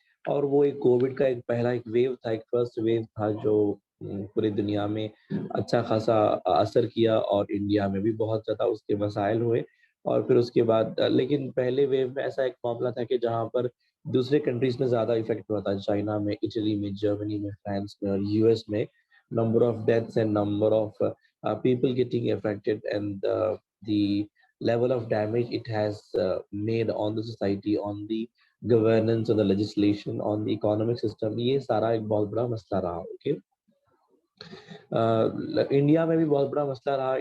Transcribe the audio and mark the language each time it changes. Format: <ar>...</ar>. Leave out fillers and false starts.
<hi>और वो एक कोविड का एक पहला एक वेव था, एक फर्स्ट वेव था जो पूरी दुनिया में अच्छा खासा असर किया और इंडिया में भी बहुत ज़्यादा उसके मसाइल हुए। और फिर उसके बाद लेकिन पहले वेव में ऐसा एक मामला था कि जहाँ पर दूसरे कंट्रीज़ में ज़्यादा इफ़ेक्ट हुआ था, चाइना में, इटली में, जर्मनी में, फ्रांस में और यूएस में।</hi> <en>number of deaths and number of people getting affected and the level of damage it has made on the society, on the governance, on the legislation, on the economic system,</en> <hi>ये सारा एक बहुत बड़ा मसला रहा। Okay, India में भी बहुत बड़ा मसला रहा।</hi>